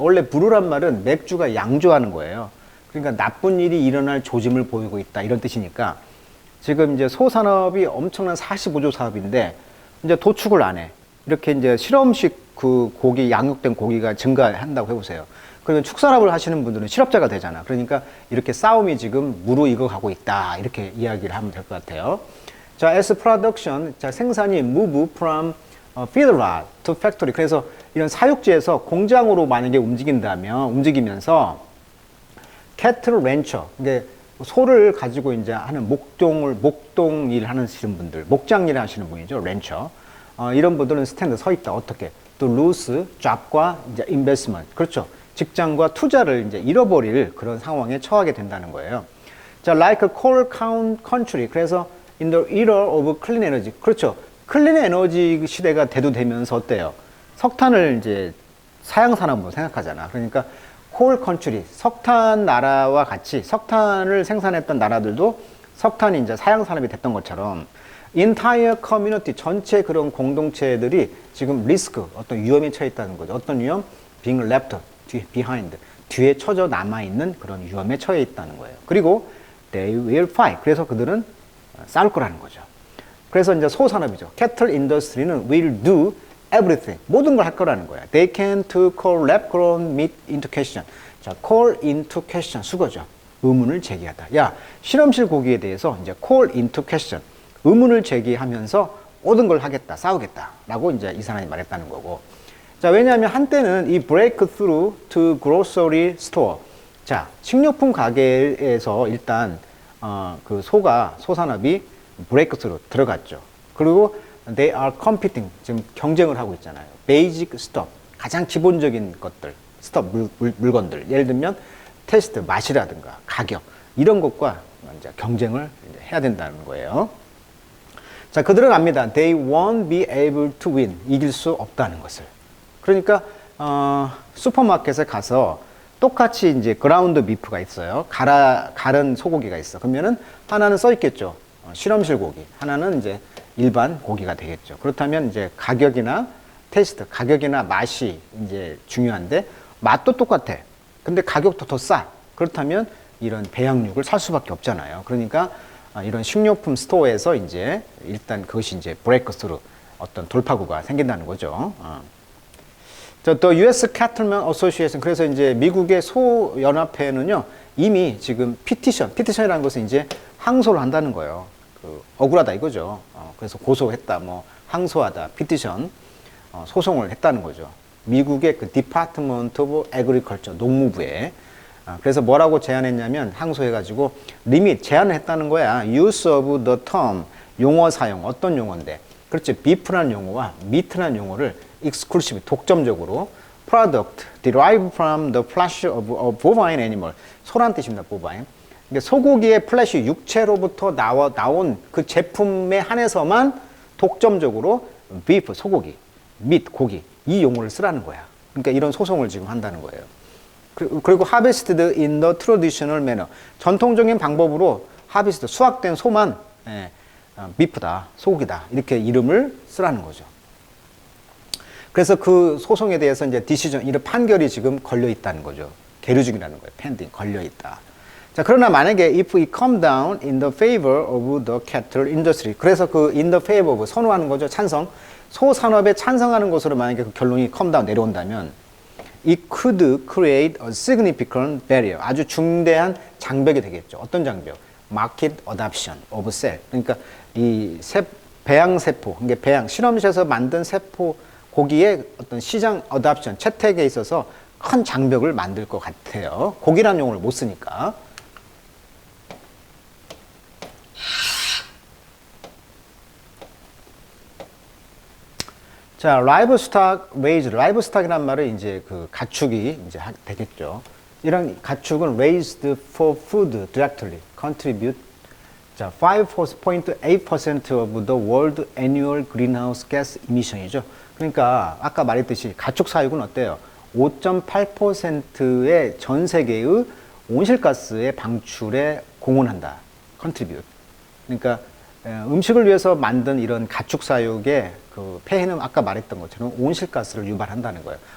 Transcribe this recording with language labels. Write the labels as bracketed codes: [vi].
[ko] 원래 브루란 말은 맥주가 양조하는 거예요. 그러니까 나쁜 일이 일어날 조짐을 보이고 있다, 이런 뜻이니까 지금 이제 소산업이 엄청난 45조 사업인데 이제 도축을 안 해. 이렇게 이제 실험식 그 고기, 양육된 고기가 증가한다고 해보세요. 그러면 축산업을 하시는 분들은 실업자가 되잖아. 그러니까 이렇게 싸움이 지금 무르익어 가고 있다, 이렇게 이야기를 하면 될 것 같아요. [en] 자, as production, 자, [ko] 생산이 [en] move from feedlot to factory. [ko] 그래서 이런 사육지에서 공장으로 만약에 움직이면서 cattle rancher, 이게 소를 가지고 이제 하는 목동 일 하시는 분들, 목장 일 하시는 분이죠, rancher. 이런 분들은 스탠드 서 있다. 어떻게? 또 [en] lose job [ko] 과 이제 investment. 그렇죠. 직장과 투자를 이제 잃어버릴 그런 상황에 처하게 된다는 거예요. [en] 자, like a coal country. 그래서 in the era of clean energy. [ko] 그렇죠. 클린 에너지 시대가 대두되면서 어때요? 석탄을 이제 사양산업으로 생각하잖아. 그러니까 콜 컨트리, 석탄 나라와 같이 석탄을 생산했던 나라들도 석탄이 이제 사양산업이 됐던 것처럼 entire community, 전체 그런 공동체들이 지금 리스크, 어떤 위험에 처해 있다는 거죠. 어떤 위험? [en] being left behind, [ko] 뒤에 처져 남아있는 그런 위험에 처해 있다는 거예요. 그리고 [en] they will fight, [ko] 그래서 그들은 싸울 거라는 거죠. 그래서 이제 소산업이죠. cattle industry는 [en] will do everything, [ko] 모든 걸 할 거라는 거야. [en] They can to call lab grown meat into question. 자, call into question, 수거죠. [ko] 의문을 제기하다. 야, 실험실 고기에 대해서 이제 [en] call into question, [ko] 의문을 제기하면서 모든 걸 하겠다, 싸우겠다라고 이제 이 사람이 말했다는 거고. 자, 왜냐하면 한때는 이 [en] breakthrough to grocery store. [ko] 자, 식료품 가게에서 일단 그 소산업이 breakthrough 들어갔죠. 그리고 [en] they are competing, [ko] 지금 경쟁을 하고 있잖아요. [en] basic stuff, [ko] 가장 기본적인 것들, stuff, 물건들. 예를 들면 테스트, 맛이라든가 가격, 이런 것과 이제 경쟁을 이제 해야 된다는 거예요. 자, 그들은 압니다. [en] They won't be able to win, [ko] 이길 수 없다는 것을. 그러니까 슈퍼마켓에 가서 똑같이 이제 그라운드 비프가 있어요. 갈은 소고기가 있어. 그러면은 하나는 써 있겠죠. 실험실 고기, 하나는 이제 일반 고기가 되겠죠. 그렇다면 이제 가격이나 테스트, 가격이나 맛이 이제 중요한데 맛도 똑같아. 근데 가격도 더 싸. 그렇다면 이런 배양육을 살 수밖에 없잖아요. 그러니까 이런 식료품 스토어에서 이제 일단 그것이 이제 브레이크스루, 어떤 돌파구가 생긴다는 거죠. 또 US Cattlemen Association, 그래서 이제 미국의 소 연합회는요 이미 지금 피티션이라는 것은 이제 항소를 한다는 거예요. 억울하다 이거죠. 그래서 고소했다, 뭐 항소하다, 피티션, 소송을 했다는 거죠. 미국의 그 Department of Agriculture, 농무부에. 그래서 뭐라고 제안했냐면 항소해가지고 리밋, 제한을 했다는 거야. [en] Use of the term, [ko] 용어 사용, 어떤 용어인데. 그렇죠. [en] beef라는 용어와 meat라는 용어를 exclusive, 독점적으로 product derived from the flesh of a bovine animal, [ko] 소란 뜻입니다. [en] bovine. [ko] 그러니까 소고기의 플래시, 육체로부터 나온 그 제품에 한해서만 독점적으로 beef, 소고기, meat, 고기, 이 용어를 쓰라는 거야. 그러니까 이런 소송을 지금 한다는 거예요. 그리고 [en] harvested in the traditional manner, [ko] 전통적인 방법으로 harvest, 수확된 소만 beef다, 소고기다, 이렇게 이름을 쓰라는 거죠. 그래서 그 소송에 대해서 이제 디시전, 이런 판결이 지금 걸려 있다는 거죠. 계류 중이라는 거예요. pending, 걸려 있다. [en] 자, 그러나 만약에 if it come down in the favor of the cattle industry, 그래서 그 in the favor of, [ko] 선호하는 거죠. 찬성. 소산업에 찬성하는 것으로 만약에 그 결론이 come down, 내려온다면 [en] it could create a significant barrier, [ko] 아주 중대한 장벽이 되겠죠. 어떤 장벽? [en] market adoption of cell. [ko] 그러니까 이 배양 세포, 그러니까 배양, 실험실에서 만든 세포 고기의 어떤 시장 adoption, 채택에 있어서 큰 장벽을 만들 것 같아요. 고기라는 용어를 못 쓰니까. 자, [en] livestock raised, [ko] livestock이란 말은 이제 그 가축이 이제 되겠죠. 이런 가축은 [en] raised for food directly contribute, 자, 5.8% of the world annual greenhouse gas emission이죠. [ko] 그러니까 아까 말했듯이 가축 사육은 어때요? 5.8%의 전 세계의 온실가스의 방출에 공헌한다. contribute. 그러니까 음식을 위해서 만든 이런 가축 사육의 그 폐해는 아까 말했던 것처럼 온실가스를 유발한다는 거예요.